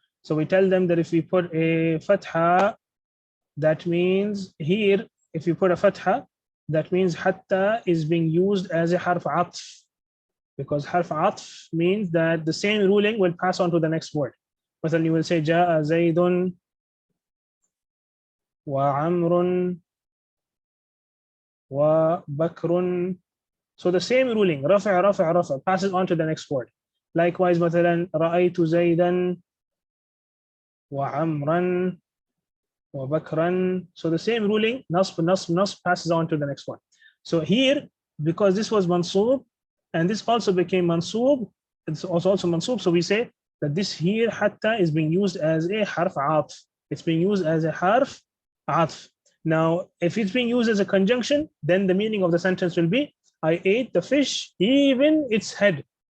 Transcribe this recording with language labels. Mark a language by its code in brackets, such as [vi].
[en] So we tell them that if we put a fatha, that means here, if you put a fatha, that means hatta is being used as a harf atf, because harf atf means that the same ruling will pass on to the next word. But then you will say [ar] jaa zaydun wa amrun wa bakrun. [en] So the same ruling, rafa passes on to the next word. Likewise, [ar] مثلا رأيت زيدا وعمرا وبكرا. [en] So the same ruling, nasb passes on to the next one. So here, because this was mansoob, and this also became mansoob, it's also mansoob. So we say that this here hatta is being used as a harf atf. It's being used as a harf atf. Now, if it's being used as a conjunction, then the meaning of the sentence will be, I ate the fish, even its head.